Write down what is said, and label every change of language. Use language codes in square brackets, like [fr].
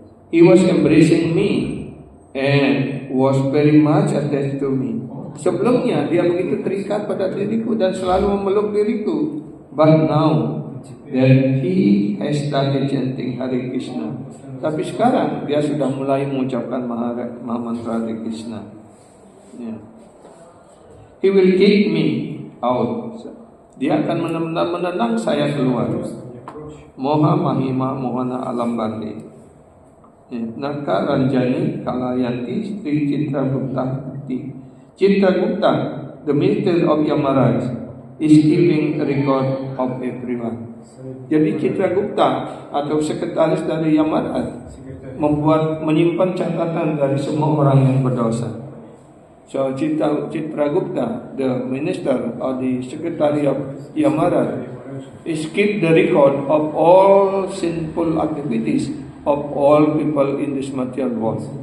[en] He was embracing me and was very much attached to me. [id] Sebelumnya dia begitu terikat pada diriku dan selalu memeluk diriku. [en] But now that he has started chanting Hare Krishna, [id] tapi sekarang dia sudah mulai mengucapkan mantra Hare Krishna. Ya. [en] He will kick me out. [id] Dia akan menendang saya keluar. [sa] Moha mahima mohana alam bandi. Naka Ranjani Kalayanti Sri Chitragupta. [en] Chitragupta, the minister of Yamaraj, is keeping record of everyone. [id] Jadi Chitragupta atau sekretaris dari Yamaraj menyimpan catatan dari semua orang yang berdosa. [en] So Chitragupta, the minister or the secretary of Yamaraj, is keep the record of all sinful activities of all people in this material world.